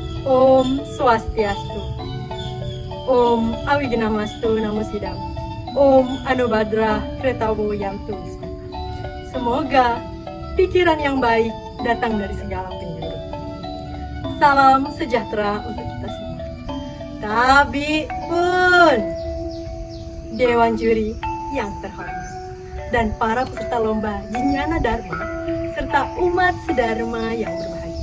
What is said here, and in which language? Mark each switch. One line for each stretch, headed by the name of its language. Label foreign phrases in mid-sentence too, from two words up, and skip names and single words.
Sanskrit: ॐ स्वस्त्यस्तु. ॐ अविघ्नमस्तु नमो सिद्धम्। ॐ आनोभद्राः क्रतवो यन्तु.
Indonesian: Semoga pikiran yang baik datang dari segala penjuru. Salam sejahtera untuk kita semua. Tapi pun Dewan Juri yang terhormat dan para peserta lomba Jinyana Dharma serta umat sedharma yang berbahagia.